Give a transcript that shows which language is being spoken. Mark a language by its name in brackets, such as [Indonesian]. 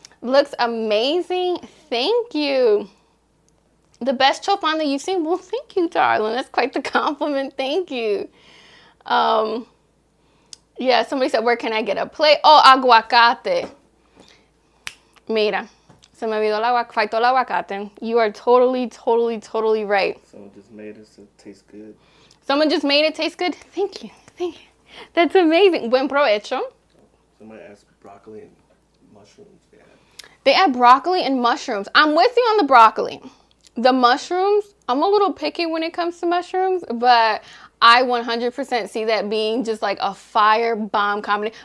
[English] Looks amazing. Thank you. The best chofan that you've seen? Well, thank you, darling. That's quite the compliment. Thank you. Yeah, somebody said, where can I get a plate? [Spanish] Oh, aguacate. Mira, se me olvidó faltó el aguacate. [English] You are totally right. Someone just made it to taste good. Someone just made it taste good? Thank you. Thank you. That's amazing. [Spanish] Buen provecho. [English] Somebody asked broccoli and mushrooms. Yeah. They add broccoli and mushrooms. I'm with you on the broccoli. The mushrooms, I'm a little picky when it comes to mushrooms, but I 100% see that being just like a fire bomb combination.